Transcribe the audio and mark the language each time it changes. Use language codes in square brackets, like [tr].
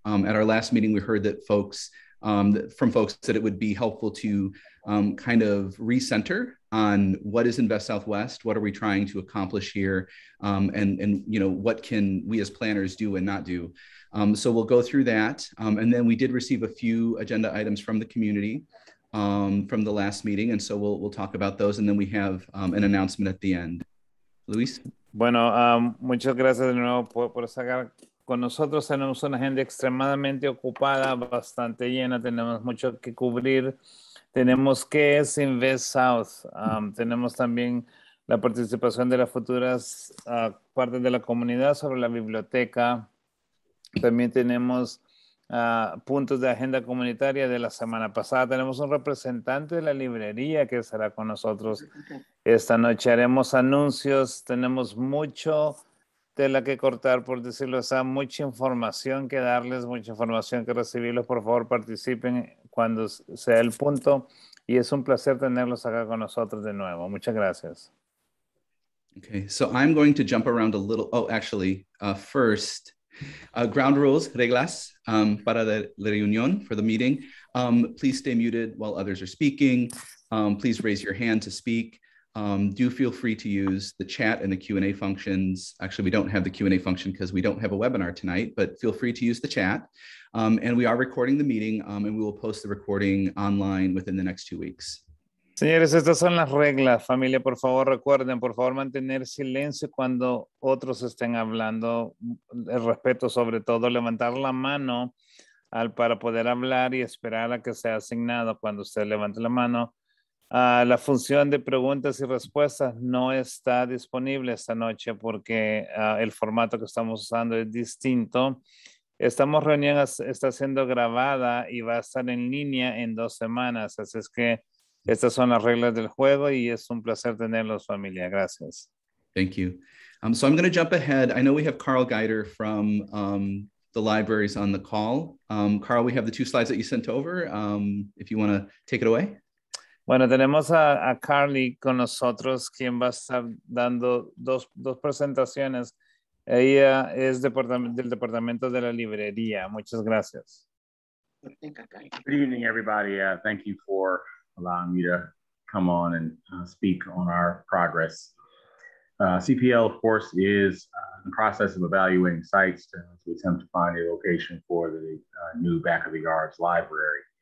[en] At our last meeting, we heard that from folks that it would be helpful to kind of recenter on what is Invest Southwest, what are we trying to accomplish here, and what can we as planners do and not do. So we'll go through that. And then we did receive a few agenda items from the community from the last meeting. And so we'll talk about those. And then we have an announcement at the end. Luis? [es] Bueno, muchas gracias de nuevo por estar con nosotros. Tenemos una agenda extremadamente ocupada, bastante llena. Tenemos mucho que cubrir. Tenemos qué es Invest South. Tenemos también la participación de las futuras partes de la comunidad sobre la biblioteca. También tenemos puntos de agenda comunitaria de la semana pasada. Tenemos un representante de la librería que estará con nosotros esta noche. Haremos anuncios. Tenemos mucho tela que cortar, por decirlo así, mucha información que darles, mucha información que recibirlos. Por favor, participen cuando sea el punto. Y es un placer tenerlos acá con nosotros de nuevo. Muchas gracias. [en] Okay, so I'm going to jump around a little. Oh, actually, first, ground rules, [es] reglas para la reunión, [en] for the meeting. Please stay muted while others are speaking. Please raise your hand to speak. Do feel free to use the chat and the Q&A functions. Actually, we don't have the Q&A function because we don't have a webinar tonight, but feel free to use the chat. And we are recording the meeting and we will post the recording online within the next 2 weeks. [es] Señores, estas son las reglas. Familia, por favor, recuerden, por favor, mantener silencio cuando otros estén hablando. El respeto, sobre todo, levantar la mano para poder hablar y esperar a que sea asignado cuando usted levante la mano. La función de preguntas y respuestas no está disponible esta noche porque el formato que estamos usando es distinto. Esta reunión está siendo grabada y va a estar en línea en 2 semanas. Así es que estas son las reglas del juego y es un placer tenerlos, familia. Gracias. [en] Thank you. So I'm going to jump ahead. I know we have Carl Geider from the libraries on the call. Carl, we have the 2 slides that you sent over. If you want to take it away. [es] Bueno, tenemos a Carly con nosotros, quien va a estar dando dos presentaciones. Ella es del departamento de la librería. Muchas gracias. [en] Good evening, everybody. Thank you for allowing me to come on and speak on our progress. CPL, of course, is in the process of evaluating sites to attempt to find a location for the new Back of the Yards library.